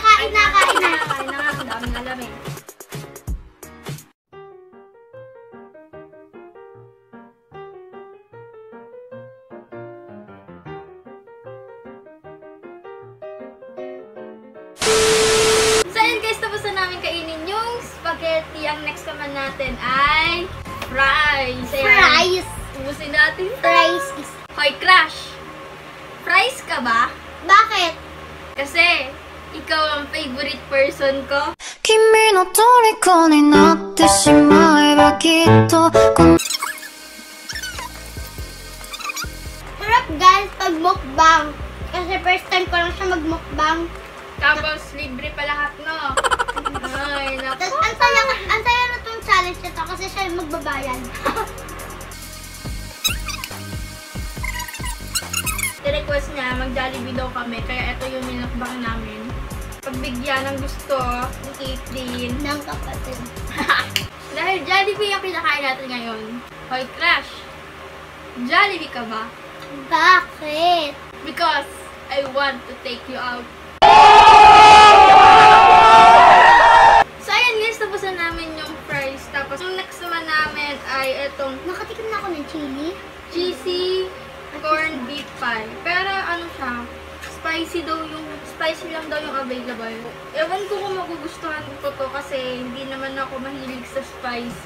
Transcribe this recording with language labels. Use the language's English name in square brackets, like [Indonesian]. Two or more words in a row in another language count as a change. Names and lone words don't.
[Filipino] Kain na nga, ang daming alamin. So yun guys, tapos na namin kainin yung spaghetti. Ang next naman natin ay fries. Ayan. Fries. Ubusin natin to. [English] Fries is... [Filipino] Hoy, Crush! Fries ka ba? Bakit? Kasi, ikaw ang [English] favorite person [Filipino] ko. [Japanese] 君の虜になってしまえばきっと [Filipino] Sarap guys pag mukbang. Kasi [English] first time [Filipino] ko lang siya magmukbang. Tapos, libre pa lahat, no? Ay, naku. Tapos ang saya na itong challenge nito kasi siya yung magbabayad. I-request niya, mag-Jollibee daw kami. Kaya ito yung minakbang namin. Pagbigyan ng gusto, ni Caitlyn. Ng kapatid. Dahil Jollibee yung pinakain natin ngayon. Hoy, Crush! Jollibee ka ba? Bakit? [English] Because I want to take you out. So, [Filipino] ayan guys, tapos na namin yung fries. Tapos, yung next naman namin ay itong Nakatikim na ako ng chili. [English] cheesy corned beef pie. [Filipino] Pero ano siya, spicy lang daw yung available. Ewan ko kung magugustuhan ko to kasi hindi naman ako mahilig sa spicy.